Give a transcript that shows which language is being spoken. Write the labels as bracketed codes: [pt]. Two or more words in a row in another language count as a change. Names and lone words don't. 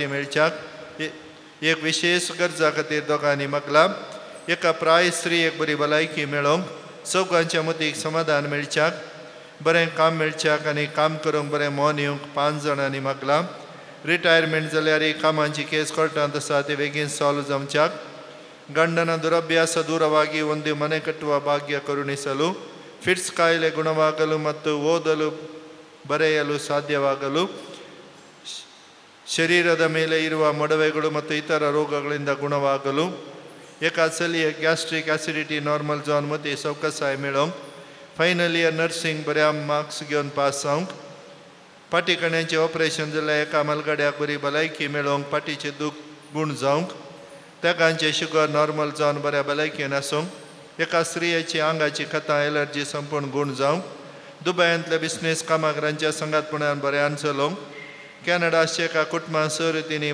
[kok] मेळच्याक एक विशेष गरजा खातीर दोगांनी मागला एका प्राय स्त्रीयेक बरी भलायकी मेळोवंक चौगांच्या मतीक समाधान मेळच्याक बरें काम मेळच्याक आनी काम करूंक बरें मोन येवंक 5 जाणांनी मागला रिटायरमेंट जाल्यार कामांची केस कोर्टांत आसा ती बेगीन सॉल्व जावच्याक [kn] ಗಂಡನ ದುರಭ್ಯಾಸ ದೂರವಾಗಿ ಒಂದು ಮನೆ ಕಟ್ಟುವ ಭಾಗ್ಯ ಕರುಣಿಸಲು ಫಿಟ್ಸ್ ಕಾಯಿಲೆ ಗುಣವಾಗಲು ಮತ್ತು ಓದಲು ಬರೆಯಲು ಸಾಧ್ಯವಾಗಲು ಶರೀರದ ಮೇಲೆ ಇರುವ ಮೊಡವೆಗಳು ಮತ್ತು ಇತರ ರೋಗಗಳಿಂದ ಗುಣವಾಗಲು [kok] एकाचली [en] gastric acidity normal [kok] जावन मती सवकसाय मेळोवंक [en] final year nursing [kok] बऱ्या मार्क्स घेवन पास जावंक पाटी कण्याचें ऑपरेशन जाल्यार एका मलगड्याक बरी भलायकी मेळोवंक पाटीचें दूख गूण जावंक तेगांचें [en] sugar normal [kok] जावन बऱ्या भलायकेन आसूंक एका स्त्रियेची आंगाची खतां एलर्जी संपूर्ण गूण जावंक दुबयांतल्या बिझनेस कामागरांच्या संगातपणान बऱ्यान चलोवंक कॅनडाचे एका कुटुंबां सर्तींनी